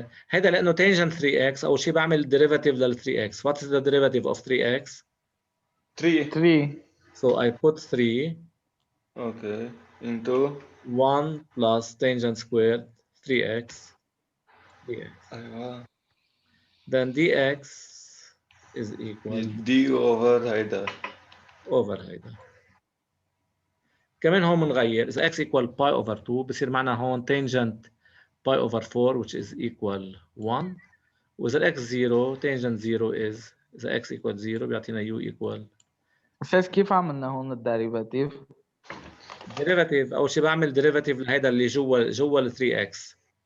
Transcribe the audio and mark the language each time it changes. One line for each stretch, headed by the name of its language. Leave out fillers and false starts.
Arabic: هيدا لأنه tangent 3x أول شيء بعمل derivative لل 3x.
English: What is the derivative of 3x? 3. So I put 3. Okay. Into 1 plus tangent squared 3x. dx.
Arabic: أيوة.
English: Then dx is equal d over
Arabic: هيدا.
English: over
Arabic: هيدا. كمان هون بنغير إذا
English: x equal pi over 2
Arabic: بصير معنا هون
English: tangent pi over 4 which is equal 1
Arabic: وإذا
English: x 0 tangent 0 is
Arabic: إذا
English: x equal 0
Arabic: بيعطينا
English: u equal.
Arabic: أستاذ كيف عملنا هون الديريفاتيف؟ derivative أول شيء بعمل derivative لهيدا اللي جوا ال 3x.